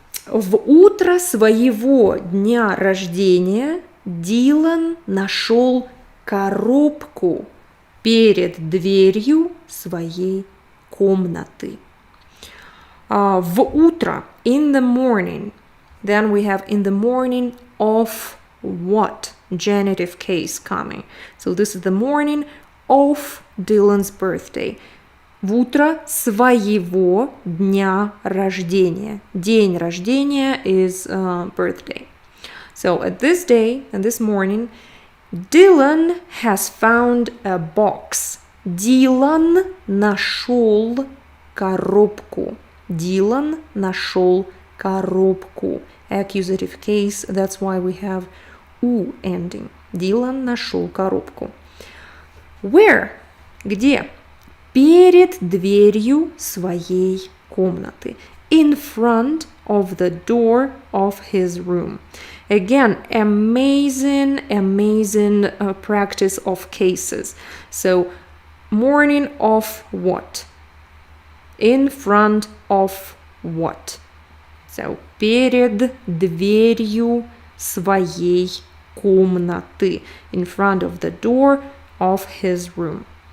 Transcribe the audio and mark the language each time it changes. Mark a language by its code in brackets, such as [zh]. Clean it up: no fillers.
[ru] В утро своего дня рождения Дилан нашел коробку перед дверью своей комнаты. В утро, [en] in the morning. Then we have in the morning of what? Genitive case coming. So this is the morning of Dylan's birthday. [ru] В утро своего дня рождения. День рождения [en] is birthday. So at this day and this morning, Dylan has found a box. Dylan [ru] нашел коробку. Дилан нашел коробку. [en] Accusative case, that's why we have U ending. [ru] Дилан нашел коробку. [en] Where? [ru] Где? Перед дверью своей комнаты. [en] In front of the door of his room. Again, amazing practice of cases. So, morning of what? In front of what? [ru] So, перед дверью своей комнаты. [en] In front of the door of his room.